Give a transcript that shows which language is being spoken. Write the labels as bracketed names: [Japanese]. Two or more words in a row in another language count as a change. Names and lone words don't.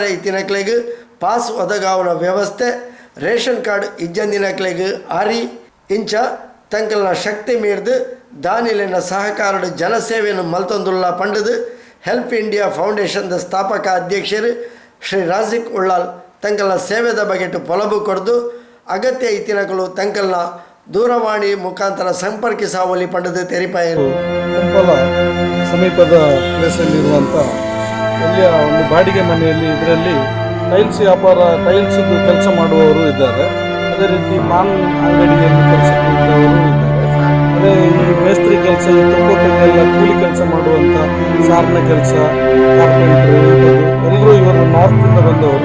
[Tulu] ಇತ್ತಿನಕ್ಲಿಗೆ ಪಾಸ್ ಒದಗಾವನ ವ್ಯವಸ್ಥೆ, ರೇಷನ್ ಕಾರ್ಡ್ ಇಜ್ಜಂದಿನಕ್ಲಿಗೆ ಆರಿ ಇಂಚ ತಂಕಲ್ನ ಶಕ್ತಿ ಮೀರ್ದು ದಾನಿಲಿನ ಸಹಕಾರದ ಜನಸೇವೆಯನ್ನು ಮಲ್ತೊಂದುಲ್ಲ ಪಂಡದು ಹೆಲ್ಪ್ ಇಂಡಿಯಾ ಫೌಂಡೇಶನ್ದ ಸ್ಥಾಪಕ ಅಧ್ಯಕ್ಷರು ಶ್ರೀ ರಾಜಿಕ್ ಉಳ್ಳಾಲ್ ತಂಕಲ್ನ ಸೇವೆದ ಬಗೆಟು ಪೊಲಬು ಕೊಡ್ದು ಅಗತ್ಯ ಇತ್ತಿನಕಲು ತಂಕಲ್ನ ದೂರವಾಣಿ ಮುಖಾಂತರ ಸಂಪರ್ಕಿಸಾವಲಿ ಪಂಡದು ತೆರಿಪಾಯರು. [Kannada] ಕುಂಪಲ ಸಮೀಪದ ಪ್ಲೇಸಲ್ಲಿರುವಂಥ ಅಲ್ಲಿಯ ಒಂದು ಬಾಡಿಗೆ ಮನೆಯಲ್ಲಿ ಇದರಲ್ಲಿ ಟೈಲ್ಸ್ ಟೈಲ್ಸ್ದು ಕೆಲಸ ಮಾಡುವವರು ಇದ್ದಾರೆ. ಅದೇ ರೀತಿ ಮಾನ್ ಅಂಗಡಿಯಲ್ಲಿ ಕೆಲಸಕ್ಕೆ ಇದ್ದವರು ಇದ್ದಾರೆ. ಅದೇ ಈ ಮೇಸ್ತ್ರಿ ಕೆಲಸ, ಈ ತೊಕ್ಕೋಟೆಲ್ಲ ಕೂಲಿ ಕೆಲಸ ಮಾಡುವಂಥ ಸಾರಿನ ಕೆಲಸ, ಕಾರ್ಪೆಂಟ್ರು, ಎಲ್ಲರೂ ಇವರು ನಾರ್ತಿಂದ ಬಂದವರು.